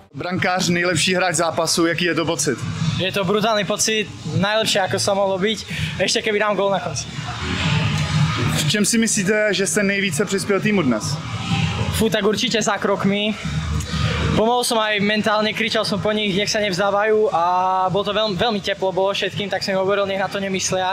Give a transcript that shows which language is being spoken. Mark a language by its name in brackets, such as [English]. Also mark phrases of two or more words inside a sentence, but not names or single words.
[Czech] brankář, nejlepší hráč zápasu, jaký je to pocit? [Slovak] Je to brutálny pocit, najlepšie ako sa mohlo byť, ešte keby dám gól na konci. [Czech] V čem si myslíte, že jste nejvíce přispěl týmu dnes? [Slovak] Tak určite zákrokmi. Pomohol som aj mentálne, kričal som po nich, nech sa nevzdávajú a bolo to veľmi teplo bolo všetkým, tak som im hovoril, nech na to nemyslia.